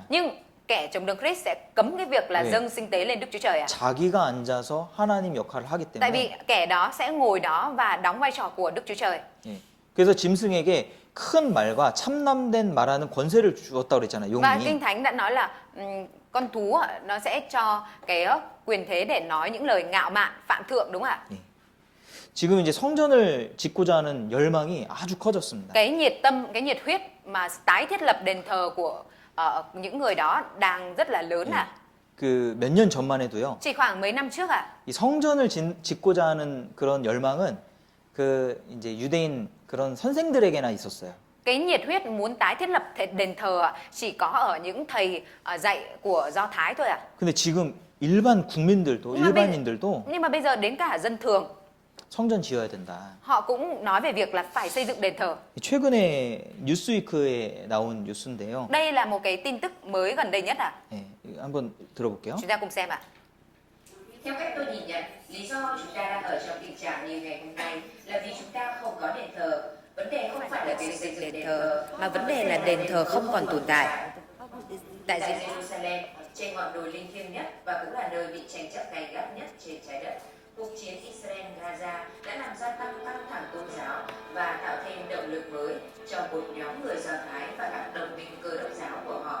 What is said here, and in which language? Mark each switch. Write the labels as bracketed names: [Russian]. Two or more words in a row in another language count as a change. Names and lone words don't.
[Vietnamese] Nhưng kẻ chống đứng Christ sẽ cấm cái việc là [Korean] 네. [Vietnamese] dâng sinh tế lên Đức Chúa Trời ạ. [Korean] 자기가 앉아서 하나님 역할을 하기 [Vietnamese] Tại vì [Korean] 때문에. [Vietnamese] kẻ đó sẽ ngồi đó và đóng vai trò của Đức Chúa Trời. [Korean] 예. 그래서 짐승에게 큰 말과 참남된 말하는 권세를 주었다고 그랬잖아요. [Vietnamese] Và [Korean] 용이. [Vietnamese] Kinh Thánh đã nói là con thú nó sẽ cho cái quyền thế để nói những lời ngạo mạn, phạm thượng đúng không ạ? [Korean] 예. 지금 이제 성전을 짓고자 하는 열망이 아주 커졌습니다. [Vietnamese] Cái nhiệt tâm, cái nhiệt huyết mà tái thiết lập đền thờ của những người đó đang rất là lớn ạ. [Korean] 그 몇 년 전만 해도요. [Vietnamese] Chỉ khoảng mấy năm trước ạ. [Korean] 이 성전을 짓고자 하는 그런 열망은 그 이제 유대인 그런 선생들에게나 있었어요. [Vietnamese] Cái nhiệt huyết muốn tái thiết lập đền thờ chỉ có ở những thầy dạy của Do Thái thôi ạ. [Korean] 근데 지금 일반 국민들도 일반인들도 [Vietnamese] Nhưng mà bây giờ đến cả dân thường, [Korean] 성전 지어야 된다. [Vietnamese] họ cũng nói về việc là phải xây dựng đền thờ. [Korean] 최근에 뉴스위크에 나온 뉴스인데요. [Vietnamese] Đây là một cái tin tức mới gần đây nhất ạ. [Korean] 예, 한번 들어볼게요. [Vietnamese] Chúng ta cùng xem ạ. Theo cách tôi nhìn nhận, lý do chúng ta đang ở trong tình trạng như ngày hôm nay là vì chúng ta không có đền thờ. Vấn đề không phải là việc xây dựng đền thờ, mà vấn đề là đền thờ không còn tồn tại. Tại Jerusalem, trên ngọn đồi linh thiêng nhất và cũng là nơi bị tranh chấp gay gắt nhất trên trái đất, cuộc chiến Israel-Gaza đã làm gia tăng căng thẳng tôn giáo và tạo thêm động lực mới cho một nhóm người Do Thái và các đồng minh Cơ đốc giáo của họ.